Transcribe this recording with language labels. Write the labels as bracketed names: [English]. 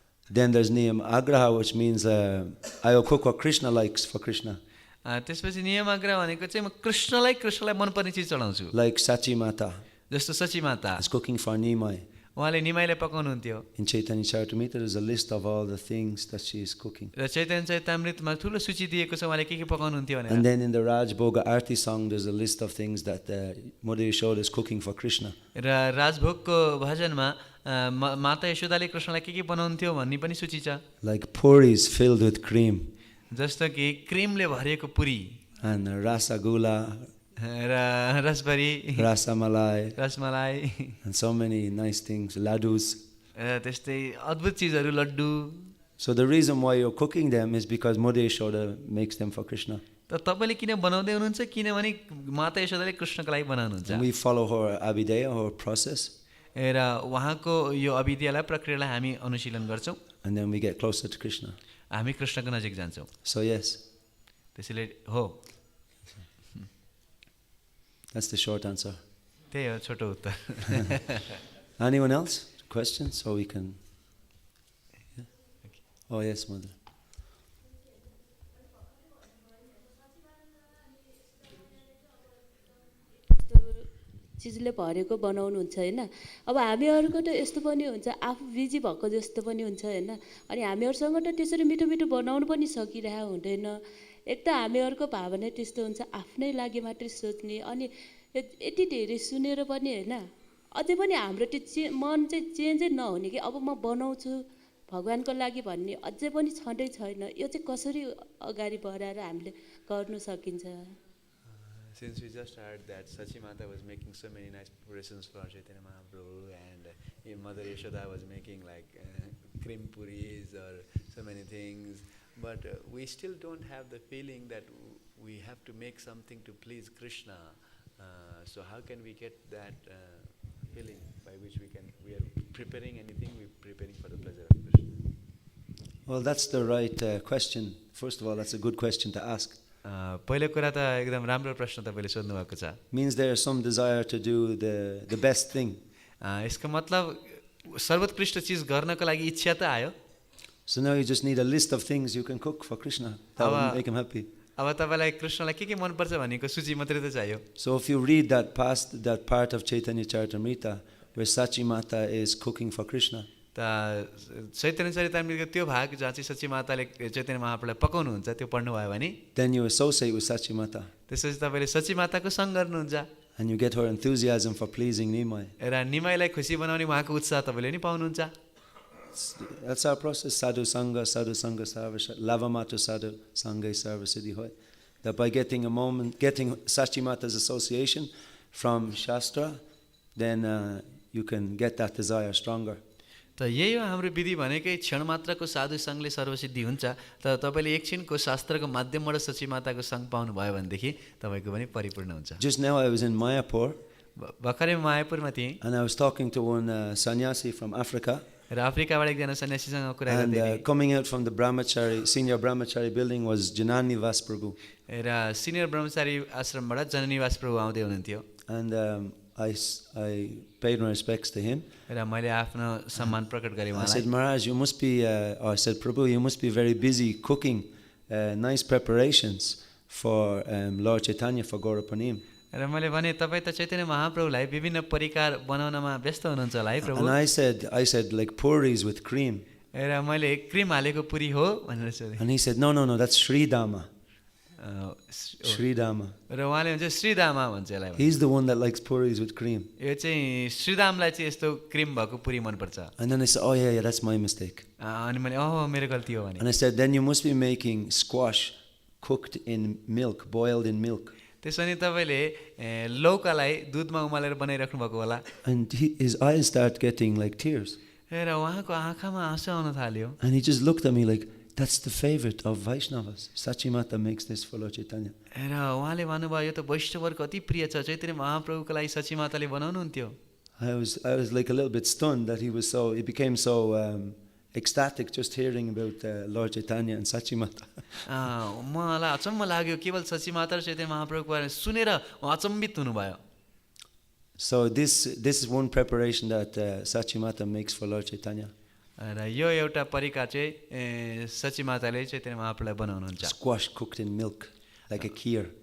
[English] Then there's niyam agraha, which means I'll cook what Krishna likes for Krishna. [Nepali] त्यसपछि नियम आग्रह भनेको चाहिँ म कृष्णलाई मनपर्ने चिज चढाउँछु। [English] Like Sachi Mata [Nepali] जस्तो सची माता [English] is cooking for Nimai. [Nepali] उहाँले निमाईलाई पकाउनुहुन्थ्यो। [English] In Chaitanya Charitamrita, there's a list of all the things that she is cooking. [Nepali] र चैतन्य चरितामृतमा ठुलो सूची दिएको छ उहाँले के पकाउनुहुन्थ्यो भनेर। [English] And then in the Rajbhoga Arti song, there's a list of things that Mother Yashoda is cooking for Krishna. [Nepali] र राजभोगको भजनमा माता यशोदाले कृष्णलाई के बनाउन्थ्यो भन्ने पनि सूची छ। [English] Like puris filled with cream. [Nepali] जस्तो कि क्रिमले भरिएको पुरी [English] And rasagula, [Nepali] र रसभरी, [English] rasamalai, [Nepali] rasmalai [English] and so many nice things, ladus. [Nepali] त्यस्तै अद्भुत चिजहरू लड्डु। [English] So the reason why you're cooking them is because Mother Yashoda makes them for Krishna. [Nepali] त तपाईँले किन बनाउँदै हुनुहुन्छ किनभने माता यशोदाले कृष्णको लागि बनाउनुहुन्छ। [English] And we follow her abhideya, her process. [Nepali] र उहाँको यो अभिधेयलाई प्रक्रियालाई हामी अनुशीलन गर्छौँ। [English] And then we get closer to Krishna. [Nepali] हामी कृष्णको नजिक जान्छौँ। [English] So yes. [Nepali] त्यसैले हो। [English] That's the short answer. [Nepali] त्यही हो छोटो उत्तर। [English] Anyone else? Questions? So we can... Yeah? Oh yes, Mother. [Nepali] चिजले भरेको बनाउनुहुन्छ हैन। अब हामीहरुको त यस्तो पनि हुन्छ आफू बिजी भएको जस्तो पनि हुन्छ हैन। अनि हामीहरुसँग त त्यसरी मिठो मिठो बनाउन पनि सकिरहेको हुँदैन। एक त हामीहरुको भावना त्यस्तो हुन्छ आफ्नै लागि मात्रै सोच्ने अनि यति धेरै सुनेर पनि हैन अझै पनि हाम्रो त्यो मन चाहिँ चेन्जै नहुने कि अब म बनाउँछु भगवानको लागि भन्ने अझै पनि छँदै छैन। यो चाहिँ कसरी अगाडि बढाएर हामीले गर्न सकिन्छ? [English] Since we just heard that Sachi Mata was making so many nice preparations for Chaitanya Mahaprabhu and Mother Yashoda was making like cream puris or so many things, but we still don't have the feeling that we have to make something to please Krishna. So how can we get that feeling by which we are preparing anything, we're preparing for the pleasure of Krishna? Well, that's the right question. First of all, that's a good question to ask. [Nepali] पहिलो कुरा त एकदम राम्रो प्रश्न तपाईले सोध्नु भएको छ. [English] Means there is some desire to do the best thing. [Nepali] यसको मतलब सर्वोत्कृष्ट चीज गर्नको लागि इच्छा त आयो. [English] So now you just need a list of things you can cook for Krishna. That will make him happy. [Nepali] अब तपाईलाई कृष्णलाई के मन पर्छ भनेको सूची मात्रै त चाहियो. [English] So if you read that part of Chaitanya Charitamrita where Sachi Mata is cooking for Krishna, [Nepali] त चैतन्य चरितामृतको त्यो भाग जहाँ चाहिँ सची माताले चैतन्य महाप्रभुलाई पकाउनुहुन्छ त्यो पढ्नु भयो भने [English] then you associate with Sachi Mata. [Nepali] त्यसपछि तपाईले सची माताको सँग गर्नुहुन्छ. [English] And you get her enthusiasm for pleasing Nimai. [Nepali] र निमाईलाई खुसी बनाउने उहाँको उत्साह तपाईले नि पाउनुहुन्छ. [English] That's our process. [Bangla] Sadhu Sangha Sarva Lavamatu Sadhu Sangha Sarva Siddhi Hoy. [English] That by getting Sachi Mata's association from Shastra, then you can get that desire stronger. [Nepali] त यही हो हाम्रो विधि भनेकै क्षण मात्रको साधु सङ्घले सर्वसिद्धि हुन्छ. त तपाईले एकछिनको शास्त्रको माध्यमबाट सची माताको सङ्घ पाउनु भयो भनेदेखि तपाईको पनि परिपूर्ण हुन्छ. [English] Just now I was in Mayapur. [Nepali] भर्खरै मायापुरमा थिएँ. [English] And I was talking to one sannyasi from Africa. [Nepali] र अफ्रिकाबाट एकजना सन्यासीसँग कुरा गर्दै थिएँ. [English] And coming out from the senior brahmachari building was Janani Vas Prabhu. [Nepali] र सिनियर ब्रह्मचारी आश्रमबाट जननिवास प्रभु आउँदै हुनुहुन्थ्यो. [English] And I paid my respects to him. [Nepali] र मैले आफ्नो सम्मान प्रकट गरेँ उहाँलाई. [English] I said, Maharaj, you must be, or I said, Prabhu, you must be very busy cooking nice preparations for Lord Chaitanya for Gaurapanim. [Nepali] र मैले भने तपाईँ त चैतन्य महाप्रभुलाई विभिन्न परिकार बनाउनमा व्यस्त हुनुहुन्छ होला है प्रभु. [English] And I said like puris with cream. [Nepali] र मैले क्रिम हालेको पुरी हो भनेर सोधेँ. [English] And he said, no, that's Sridama. Sridama. [Nepali] र उहाँले भन्छ श्रीदामा भन्छ यसलाई. [English] He's the one that likes puris with cream. [Nepali] यो चाहिँ श्रीदामलाई चाहिँ यस्तो क्रिम भएको पुरी मनपर्छ. [English] And then I said, oh yeah, that's my mistake. [Nepali] अनि मैले मेरो गल्ती हो भने. [English] And I said, then you must be making squash cooked in milk, boiled in milk. [Nepali] त्यसो भने तपाईँले लौकालाई दुधमा उमालेर बनाइराख्नु भएको होला. [English] And his eyes start getting like tears. [Nepali] र उहाँको आँखामा आँसु आउन थाल्यो. [English] And he just looked at me like, that's the favorite of Vaishnavas. Sachi Mata makes this for Lord Chaitanya. [Nepali] र उहाँले भन्नुभयो यो त वैष्णवहरूको अति प्रिय छ, चैतन्य महाप्रभुको लागि सची माताले बनाउनुहुन्थ्यो. [English] I was like a little bit stunned that he became so ecstatic just hearing about Lord Chaitanya and Sachi Mata. [Nepali] मलाई अचम्म लाग्यो केवल सची माता र चैतन्य महाप्रभुको बारेमा सुनेर अचम्बित हुनुभयो. [English] So this is one preparation that Sachi Mata makes for Lord Chaitanya. [Nepali] र यो एउटा परिकार चाहिँ सची माताले चैतन्य महाप्रभुलाई बनाउनुहुन्छ. [English] Squash cooked in milk like a kheer.